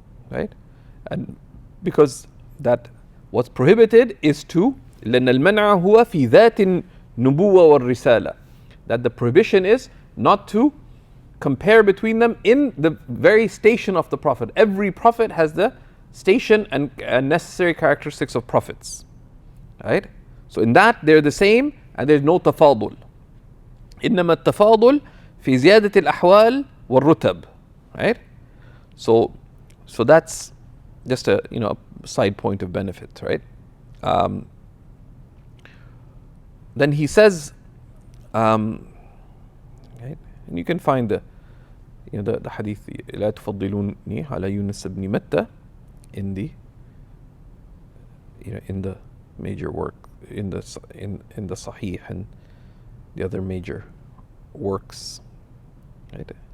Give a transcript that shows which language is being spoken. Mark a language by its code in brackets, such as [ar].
[en] Right, and because that what's prohibited is to [ar] لأن المنع هو في ذات النبوة والرسالة, [en] that the prohibition is not to compare between them in the very station of the Prophet. Every Prophet has the station and necessary characteristics of prophets, right? So in that they're the same and there's no تفاضل. [ar] إنما التفاضل في زيادة الأحوال والرتب, [en] right? So that's just a side point of benefit, right? Then he says, right, and you can find the hadith [ar] لا تفضلوني على يونس بن متى [en] in the in the major work in the Sahih and the other major works, right?